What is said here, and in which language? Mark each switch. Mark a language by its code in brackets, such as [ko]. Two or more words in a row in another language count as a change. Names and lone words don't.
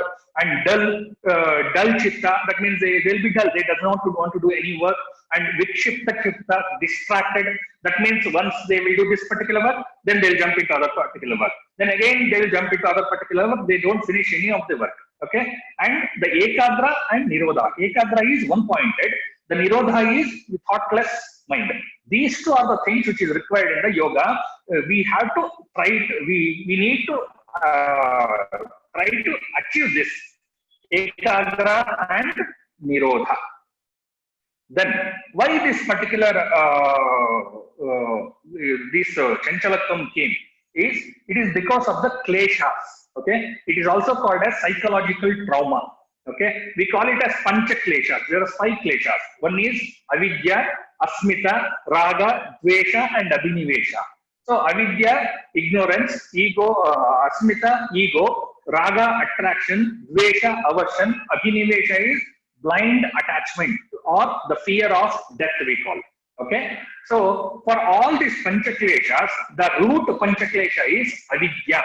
[en] And dull chitta, that means they will be dull. They do not want to do any work. And [sa] vikshipta chitta, [en] distracted. That means once they will do this particular work, then they will jump into other particular work. Then again they will jump into other particular work. They don't finish any of the work. Okay. And the ekadra and nirodha. Ekadra is one-pointed. The nirodha is thoughtless mind. These two are the things which is required in the yoga. We have to try it. We need to try to achieve this ekadra and nirodha. Then why this particular chanchalatvam came is, it is because of the kleshas. Okay, it is also called as psychological trauma. Okay, we call it as [sa] pancha kleshas. [en] There are 5 kleshas. One is [sa] avidya, asmita, raga, dvesha, [en] and abhinivesha. So avidya, ignorance; ego, asmita, ego; raga, attraction; dvesha, aversion; abhinivesha is blind attachment or the fear of death, we call. Okay, so for all these panchakleshas, the root panchaklesha is avidya.